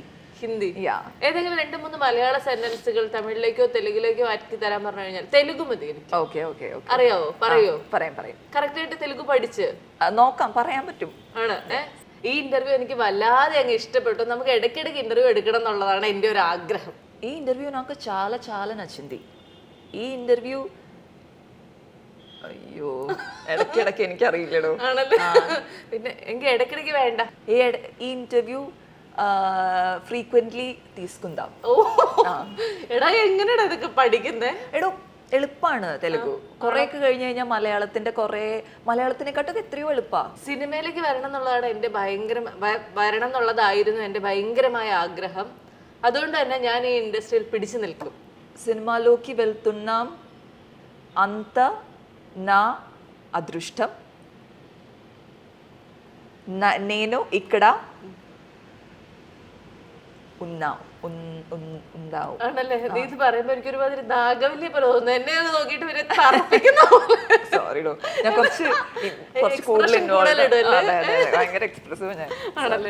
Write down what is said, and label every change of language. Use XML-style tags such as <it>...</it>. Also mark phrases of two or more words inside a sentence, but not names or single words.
<ml>ഏതെങ്കിലും 2-3 മലയാള സെന്റൻസുകൾ തമിഴിലേക്കോ തെലുങ്കിലേക്കോ ആക്കി തരാൻ പറഞ്ഞു കഴിഞ്ഞാൽ? തെലുഗു മതി. അറിയാവോ? പറയോ? പറയാം. കറക്റ്റ് ആയിട്ട് തെലുഗു പഠിച്ച് നോക്കാം, പറയാൻ പറ്റും. ആണ്. ഈ ഇന്റർവ്യൂ എനിക്ക് വല്ലാതെ അങ്ങ് ഇഷ്ടപ്പെട്ടു. നമുക്ക് ഇടയ്ക്കിടയ്ക്ക് ഇന്റർവ്യൂ എടുക്കണം എന്നുള്ളതാണ് എന്റെ ഒരു ആഗ്രഹം.</ml> <te>ఈ ఇంటర్వ్యూ నాకు చాలా చాలా నచ్చింది. ఈ ఇంటర్వ్యూ</te> <ml>അയ്യോ ഇടയ്ക്കിടയ്ക്ക് എനിക്കറിയില്ലടോ. ആണല്ലോ, പിന്നെ എനിക്ക് ഇടയ്ക്കിടയ്ക്ക് വേണ്ട.</ml> <te>ഈ</te> <en>interview frequently</en> <te>తీసుకుందాం.</te> <ml>ഓ എടാ എങ്ങനെയാ ഇതൊക്കെ പഠിക്കുന്നേ? എടോ എളുപ്പാണ് തെലുഗു. കുറെ ഒക്കെ കഴിഞ്ഞ് കഴിഞ്ഞാൽ മലയാളത്തിനെക്കാട്ടൊക്കെ എത്രയോ എളുപ്പാ. സിനിമയിലേക്ക് വരണം എന്നുള്ളതാണ് എൻ്റെ വരണം എന്നുള്ളതായിരുന്നു എൻ്റെ ഭയങ്കരമായ ആഗ്രഹം. അതുകൊണ്ട് തന്നെ ഞാൻ ഈ ഇൻഡസ്ട്രിയിൽ പിടിച്ചു നിൽക്കും.</ml> <te>సినిమాలోకి వెళ్తున్నాం అంత నా అదృష్టం. నేను ఇక్కడ ഉണ്ടാവും.</te> <ml>ആണല്ലേ? നീ ഇത് പറയുമ്പോ എനിക്ക് ഒരുമാതിരി നാഗവല്യ പോലെ തോന്നുന്നു. എന്നെ ഒന്ന് നോക്കിയിട്ട് ഇവരെ തറപ്പിക്കുന്ന പോലെ. സോറിഡോ, ഞാൻ കുറച്ച് ഭയങ്കര എക്സ്പ്രസീവ് ഞാൻ. ആണല്ലേ?</ml>